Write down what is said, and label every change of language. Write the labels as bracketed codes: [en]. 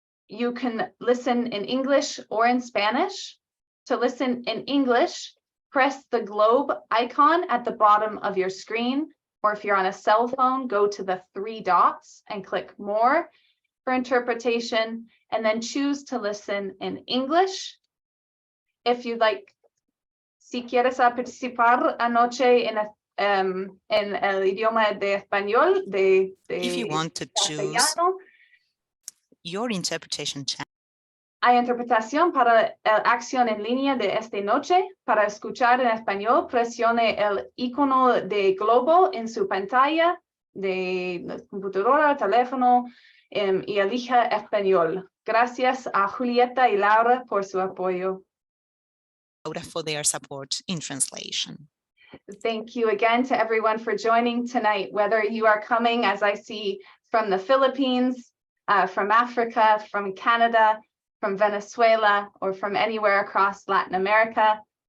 [en] You can listen in English or in Spanish. To listen in English, press the globe icon at the bottom of your screen, or if you're on a cell phone, go to the 3 dots and click More for interpretation, and then choose to listen in English. If you'd like, [es] si quieres participar anoche en el idioma de español, [en] if you want to choose your interpretation channel. [es] Hay interpretación para la acción en línea de esta noche. Para escuchar en español, presione el icono de globo en su pantalla de computadora, teléfono, y elija español. Gracias a Julieta y Laura por su apoyo. [en] For their support in translation. Thank you again to everyone for joining tonight, whether you are coming, as I see, from the Philippines, from Africa, from Canada, from Venezuela, or from anywhere across Latin America.